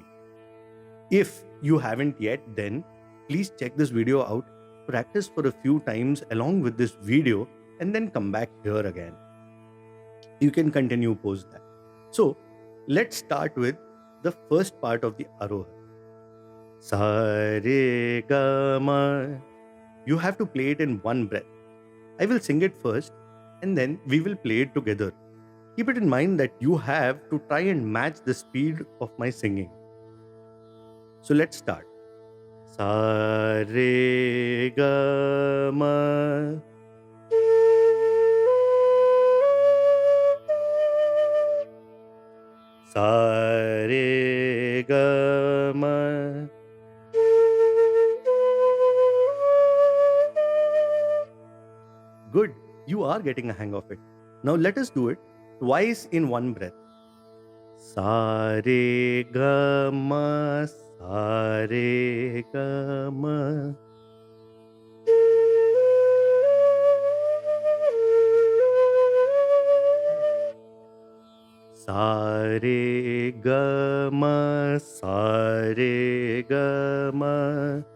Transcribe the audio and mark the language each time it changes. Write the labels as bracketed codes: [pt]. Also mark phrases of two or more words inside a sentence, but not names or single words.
[en] If you haven't yet, then please check this video out, practice for a few times along with this video, and then come back here again. You can continue post that. So let's start with the first part of the Aaroha. [hi] Sa re ga ma. [en] You have to play it in one breath. I will sing it first, and then we will play it together. Keep it in mind that you have to try and match the speed of my singing. So let's start. [hi] Sa re ga ma. Sa re ga ma. [en] Good, you are getting a hang of it. Now let us do it twice in one breath. [hi] Sa re ga ma, sa re ga ma. Sa re ga ma, sa re ga ma.